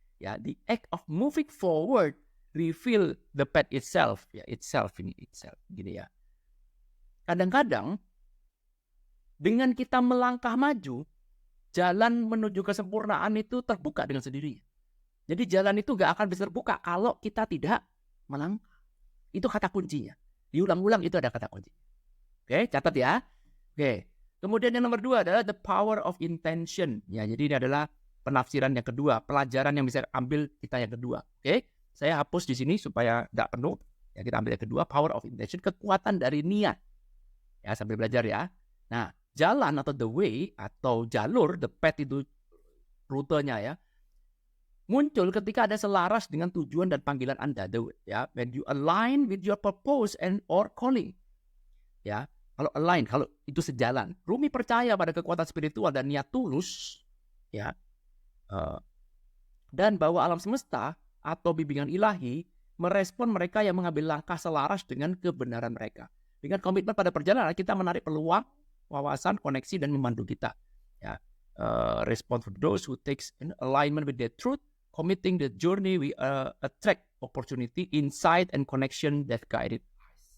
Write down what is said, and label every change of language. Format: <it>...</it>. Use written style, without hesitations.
<en>Ya, the act of moving forward reveal the path itself.</en> <id>Ya, itself gini ya. Kadang-kadang dengan kita melangkah maju, jalan menuju kesempurnaan itu terbuka dengan sendirinya. Jadi jalan itu gak akan bisa terbuka kalau kita tidak melangkah. Itu kata kuncinya. Diulang-ulang itu ada kata kunci. Oke, catat ya. Oke. Kemudian yang nomor 2 adalah the power of intention. Ya, jadi ini adalah penafsiran yang kedua, pelajaran yang bisa ambil kita yang kedua. Oke. Saya hapus di sini supaya gak penuh. Ya, kita ambil yang kedua, power of intention, kekuatan dari niat. Ya, sambil belajar ya. Nah, jalan atau the way atau jalur, the path itu rutenya ya, muncul ketika ada selaras dengan tujuan dan panggilan Anda.</id> <en>When you align with your purpose and or calling.</en> <id>Ya, kalau itu sejalan. Rumi percaya pada kekuatan spiritual dan niat tulus, ya, dan bahwa alam semesta atau bimbingan ilahi merespon mereka yang mengambil langkah selaras dengan kebenaran mereka. Dengan komitmen pada perjalanan, kita menarik peluang, wawasan, koneksi, dan memandu kita.</id> <en>Ya, respond for those who takes in alignment with their truth, committing the journey, we attract opportunity, insight, and connection that guided us.</en>